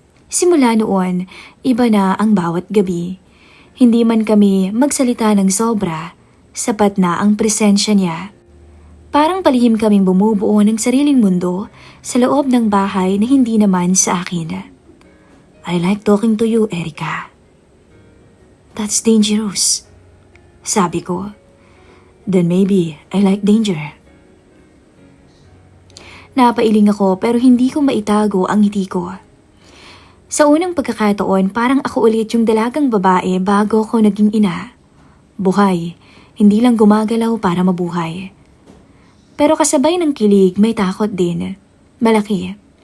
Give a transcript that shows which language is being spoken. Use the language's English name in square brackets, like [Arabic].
[Filipino] Simula noon, iba na ang bawat gabi. Hindi man kami magsalita ng sobra, sapat na ang presensya niya. Parang palihim kaming bumubuo ng sariling mundo sa loob ng bahay na hindi naman sa akin. [English] "I like talking to you, Erica." "That's dangerous," [Filipino] sabi ko. [English] "Then maybe I like danger." [Filipino] Napailing ako pero hindi ko maitago ang ngiti ko. Sa unang pagkakataon, parang ako ulit yung dalagang babae bago ako naging ina. Buhay, hindi lang gumagalaw para mabuhay. Pero kasabay ng kilig, may takot din. Malaki.